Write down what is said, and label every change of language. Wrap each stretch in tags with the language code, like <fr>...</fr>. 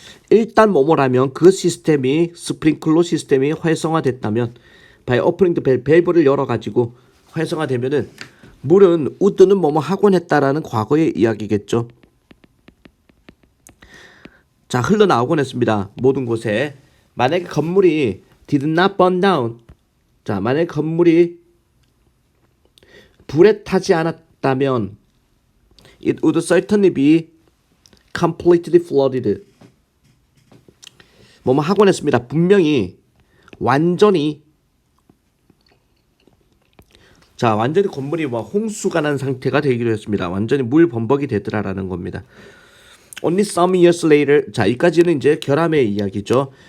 <ko>일단 뭐뭐라면 그 시스템이 스프링클러 시스템이 활성화됐다면</ko> <en>by opening the valve,</en> <ko>밸브를 열어가지고 활성화되면은 물은 우드는 뭐뭐 하곤 했다라는 과거의 이야기겠죠. 자, 흘러나오곤 했습니다. 모든 곳에. 만약에 건물이</ko> <en>did not burn down,</en> <ko>자, 만약에 건물이 불에 타지 않았다면</ko> <en>it would certainly be completely flooded.</en> <ko>뭐뭐 하곤 했습니다. 분명히 완전히 건물이 홍수가 난 상태가 되기로 했습니다. 완전히 물 범벅이 되더라라는 겁니다.</ko> <en>Only some years later,</en> <ko>자, 이까지는 이제 결함의 이야기죠.</ko>